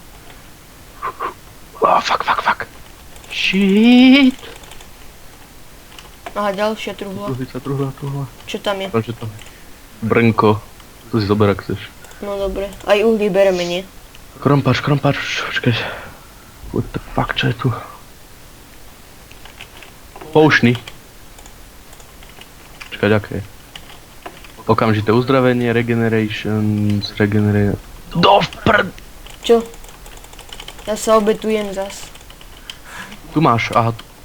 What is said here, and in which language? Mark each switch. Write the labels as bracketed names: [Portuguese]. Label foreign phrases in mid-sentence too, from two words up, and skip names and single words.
[English] Fuck. Shit! [Slovak] Aha, ďalšia truhla. Truhla. Čo tam je? Brnko. Tu si zober, ak chceš. No dobre. Aj uhlie bereme, nie? Krompač, počkaj. [English] What the fuck, [Slovak] čo je tu? Poušny. Čakaj, aké je? Okamžité uzdravenie, Do vprd! Čo? Ja sa obetujem zas. Tu máš, aha.